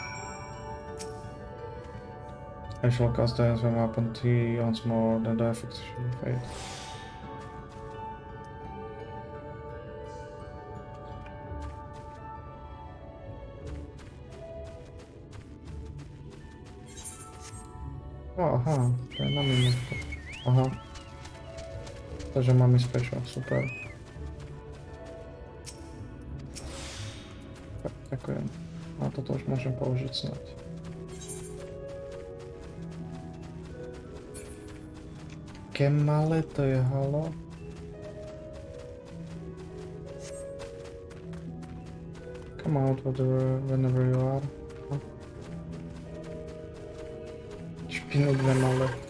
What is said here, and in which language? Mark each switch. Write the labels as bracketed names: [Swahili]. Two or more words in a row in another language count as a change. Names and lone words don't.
[English] I shall cast the swim upon thee once more, then the effects shall fade. [Slovak] Aha, to je na minutku. Aha. Takže mám i special, super. Tak, ďakujem. A toto už môžem použiť snad. Aké malé to je, halo? [English] Come out whenever you are. [Slovak] Špinu dve malé.